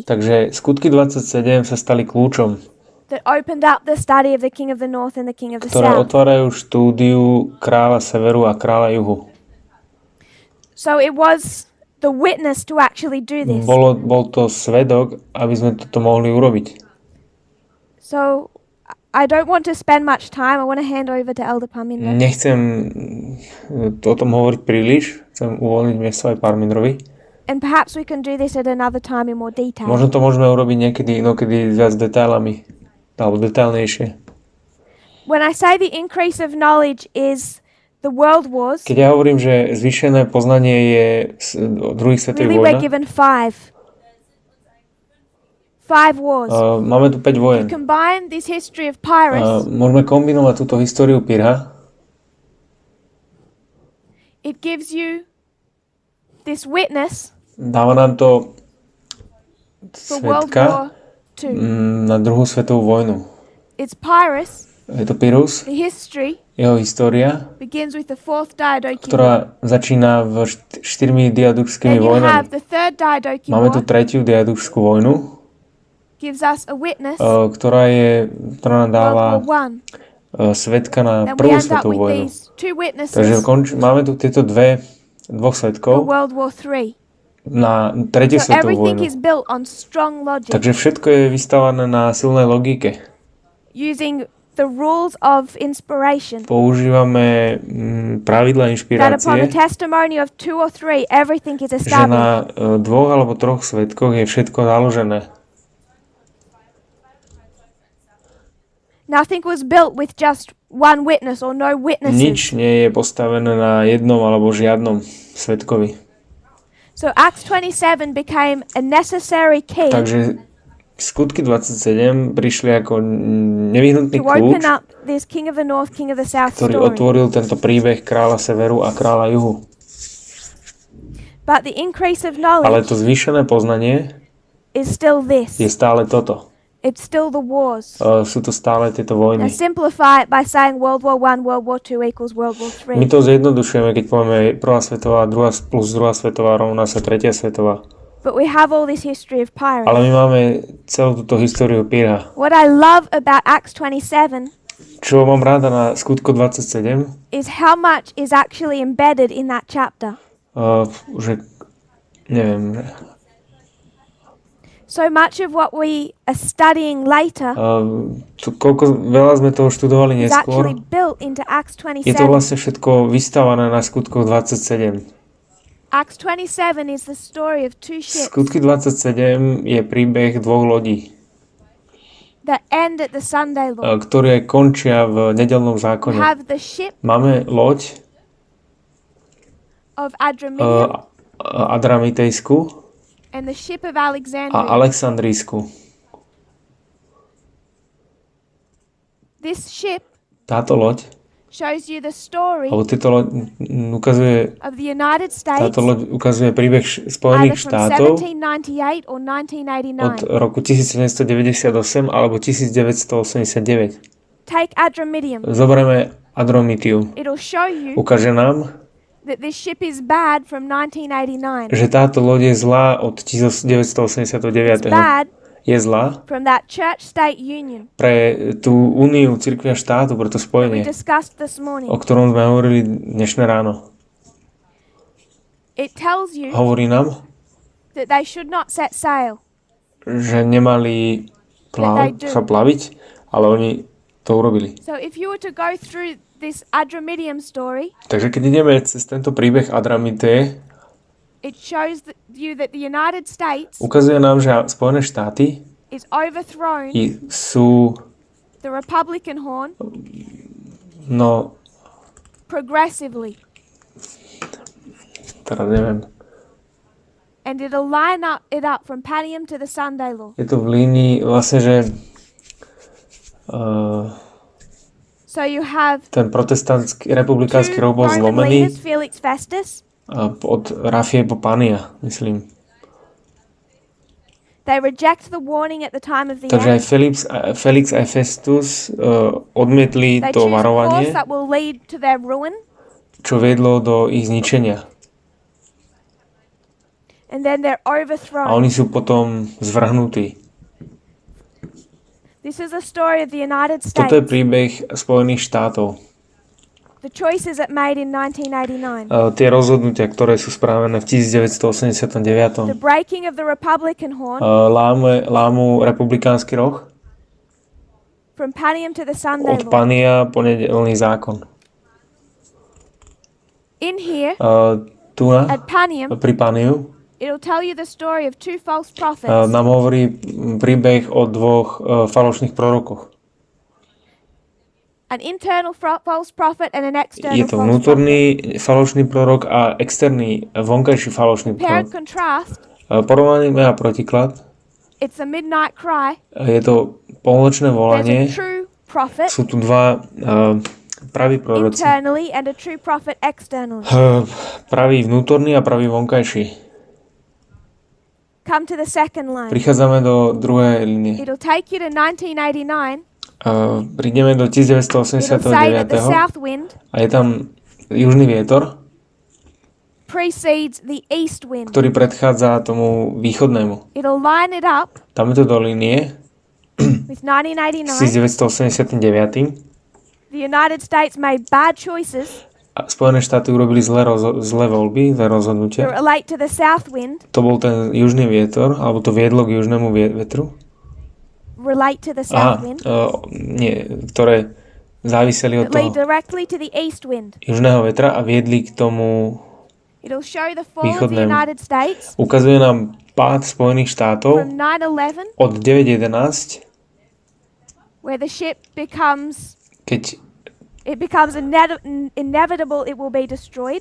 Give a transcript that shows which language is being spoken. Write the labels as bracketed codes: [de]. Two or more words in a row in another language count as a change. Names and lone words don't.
[sk] Takže skutky 27 sa stali kľúčom, [en] that opened up the study of the King of the North and the King of the [sk] ktoré [en] South. [sk] otvárajú štúdiu kráľa severu a kráľa juhu. [en] So it was the witness to actually do this. [sk] Bol to svedok, aby sme toto mohli urobiť. [en] So I don't want to spend much time. I want to hand over to Elder Parminder. [sk] Nechcem o tom hovoriť príliš, chcem uvoľniť miesto aj Parminderovi. [en] And perhaps we can do this at another time in more detail. [sk] Možno to môžeme urobiť niekedy inokedy viac detailami, alebo detailnejšie. [en] When I say the increase of knowledge is the world wars, [sk] Keď ja hovorím, že zvýšené poznanie je druhých svetových [en] really we're [sk] vojnách, [en] given five wars. [sk] máme tu 5 vojen. [en] You combine this history of Pyrrhus, [sk] Môžeme kombinovať túto históriu Pyrrha. [en] it gives you this witness [sk] Dáva nám to [en] for World [sk] svedka [en] War II. [sk] na druhú svetovú vojnu. [en] It's Pyrrhus. [sk] Je to Pyrrhus, [en] The history [sk] jeho história, [en] begins with the fourth Diadochi War. [sk] ktorá začína v 4 diaduchskými [en] Then you have [sk] vojnami. [en] the third Diadochi [sk] Máme tu [en] War, [sk] tretiu diaduchskú vojnu, [en] gives us a witness, [sk] ktorá nám dáva [en] World War I. [sk] svedka na [en] Then we [sk] prvú [en] end up [sk] svetovú [en] with [sk] vojnu. [en] these two [sk] Takže [en] witnesses [sk] máme tu tieto dvoch [en] for [sk] svedkov [en] World War III. [sk] na tretiu [en] So [sk] svetovú [en] everything [sk] vojnu. [en] is built on strong logic, [sk] Takže všetko je vystavané na silnej logike. [en] using the rules of inspiration. [sk] Používame pravidla [en] That upon the [sk] inšpirácie, [en] testimony of two or three, everything is [sk] že [en] established. [sk] na dvoch alebo troch svedkoch je všetko založené. [en] Nothing was built with just one witness or no witnesses. [sk] Nič nie je postavené na jednom alebo žiadnom svedkovi. [en] So Acts 27 became a necessary key [sk] Takže skutky 27 prišli ako nevyhnutný [en] to open [sk] kľúč, [en] up this King of the North, King of the South [sk] ktorý [en] story. [sk] otvoril tento príbeh kráľa severu a kráľa juhu. [en] But the increase of [sk] Ale [en] knowledge [sk] to zvýšené poznanie [en] is still this. [sk] je stále toto. [en] It's still the wars. [sk] Sú to stále tieto [en] Now [sk] vojny. [en] simplify it by saying World War I, World War II equals World War [sk] My [en] III. [sk] to zjednodušujeme, keď povieme prvá svetová, plus druhá svetová rovná sa tretia svetová. [en] But we have all this history of Pyrrhus. [sk] Ale my máme celú túto históriu Pyrrha. [en] What I love about Acts 27 [sk] Čo mám ráda na skutku 27, [en] is how much is actually embedded in that chapter. [sk] že neviem, [en] So much of what we are studying later [sk] veľa sme toho študovali [en] is [sk] neskôr. [en] actually built into Acts [sk] Je to [en] 27. [sk] vlastne všetko vystavané na skutkoch 27. [en] Acts 27 is the story of two ships [sk] Skutky 27 je príbeh dvoch lodí, [en] that end at the Sunday law. [sk] ktoré končia v nedeľnom [en] You [sk] zákone. [en] have the ship [sk] Máme loď [en] of Adramyttium [sk] Adramitejskú [en] and the ship of [sk] a [en] Alexandria. [sk] Alexandrijskú. [en] This ship [sk] Táto loď, [en] shows you the story [sk] alebo tieto loď ukazuje, [en] of the United States [sk] táto loď ukazuje príbeh [en] either [sk] Spojených [en] from [sk] štátov [en] 1798 or [sk] od [en] 1989. [sk] roku 1798 alebo 1989. [en] Take Adramyttium. [sk] Zoberieme Adramyttium. [en] It'll show you [sk] Ukáže nám, [en] that this ship is bad from 1989. [sk] že táto loď je zlá od 1989. [en] It's bad [sk] Je zlá [en] from that church-state union [sk] pre tú úniu cirkvi a štátu, pre to [en] that we [sk] spojenie, [en] discussed this morning. [sk] o ktorom sme hovorili dnešné ráno. [en] It tells you [sk] Hovorí nám, [en] that they should not set sail. [sk] že nemali sa plaviť, ale oni to urobili. [en] So if you were to go through this Adramyttium story, [sk] Takže keď ideme cez tento príbeh Adramite, [en] it shows you that the United States [sk] ukazuje nám, že Spojené štáty [en] is overthrown [sk] sú, [en] the Republican horn [sk] no, [en] progressively, [sk] teraz neviem, [en] and it'll line it up from Panium to the Sunday law. [sk] je to v línii vlastne, že [en] So you have [sk] ten protestantský republikánsky roh bol [en] Roman [sk] zlomený [en] leaders, Felix Festus. [sk] od Rafie po Pania, myslím. [en] They reject the warning at the time of the [sk] Takže aj [en] end. [sk] Felix a Festus odmietli [en] They [sk] to [en] choose a course [sk] varovanie, [en] that will lead to their ruin. [sk] čo viedlo do ich zničenia. [en] And then they're [sk] A [en] overthrown. [sk] oni sú potom zvrhnutí. [en] This is a story of the United [sk] Toto je [en] States. [sk] príbeh Spojených štátov. [en] The choices it made in 1989. [sk] Tie rozhodnutia, ktoré sú správené v [en] The [sk] 1989. [en] breaking of the Republican horn [sk] Lámu republikánsky roh [en] from Panium to the Sunday [sk] od [en] law. [sk] Pania po nedeľný zákon. [en] In here, [sk] Tu na, [en] at Panium, [sk] pri Paniu, [en] it'll tell you the story of two false prophets. [sk] nám hovorí príbeh o dvoch falošných prorokoch. [en] An internal false prophet and an external [sk] Je to [en] false [sk] vnútorný falošný prorok a externý vonkajší falošný [en] prophet. Compare and [sk] prorok. [en] contrast. [sk] Porovnanie a protiklad. [en] It's a midnight cry. [sk] Je to polnočné [en] There's [sk] volanie. [en] a true prophet [sk] Sú tu dva praví proroci. [en] internally and a true prophet externally. [sk] Pravý vnútorný a pravý vonkajší. [en] Come to the second line. [sk] Prichádzame do druhej linie. [en] It'll take you to 1989. [sk] Prídeme do [en] It'll say that the [sk] 1989 [en] south wind [sk] a je tam južný vietor, [en] precedes the east wind. [sk] ktorý predchádza tomu východnému. [en] It'll line it up [sk] Dáme to do linie [en] with 1989. [sk] 1989 [en] The United States made bad choices [sk] a Spojené štáty urobili zlé voľby, zlé [en] that [sk] rozhodnutia. [en] relate to the south wind, [sk] To bol ten južný vietor, alebo to viedlo k južnému vetru. [en] relate to the south wind, [sk] Nie, ktoré záviseli od [en] that lead [sk] toho [en] directly to the east wind. [sk] južného vetra a viedli k tomu [en] It'll show the fall of the [sk] východnému. [en] United States [sk] Ukazuje nám pád Spojených štátov [en] from 9/11, [sk] od 9/11, [en] where the ship becomes [sk] keď [en] inevitable it will be destroyed,